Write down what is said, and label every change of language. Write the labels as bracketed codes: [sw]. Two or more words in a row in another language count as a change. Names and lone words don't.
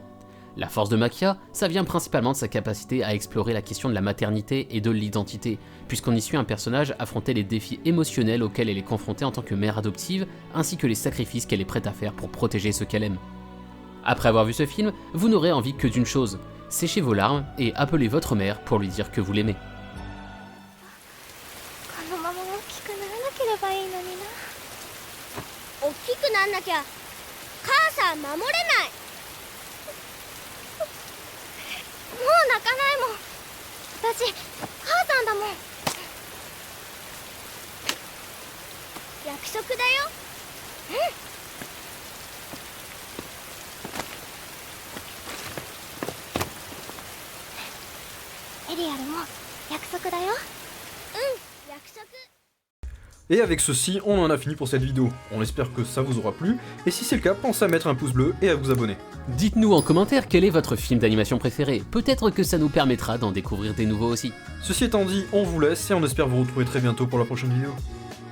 [fr] La force de Makia, ça vient principalement de sa capacité à explorer la question de la maternité et de l'identité, puisqu'on y suit un personnage affronter les défis émotionnels auxquels elle est confrontée en tant que mère adoptive, ainsi que les sacrifices qu'elle est prête à faire pour protéger ceux qu'elle aime. Après avoir vu ce film, vous n'aurez envie que d'une chose, séchez vos larmes et appelez votre mère pour lui dire que vous l'aimez. [ja] このまま大きくならなければいいのにな。大きくなんなきゃ母さん守れない。もう泣かないもん。私母さんだもん。約束だよ。エリアルも約束だよ。約束。 [fr] Et avec ceci, on en a fini pour cette vidéo. On espère que ça vous aura plu, et si c'est le cas, pensez à mettre un pouce bleu et à vous abonner. Dites-nous en commentaire quel est votre film d'animation préféré, peut-être que ça nous permettra d'en découvrir des nouveaux aussi. Ceci étant dit, on vous laisse et on espère vous retrouver très bientôt pour la prochaine vidéo.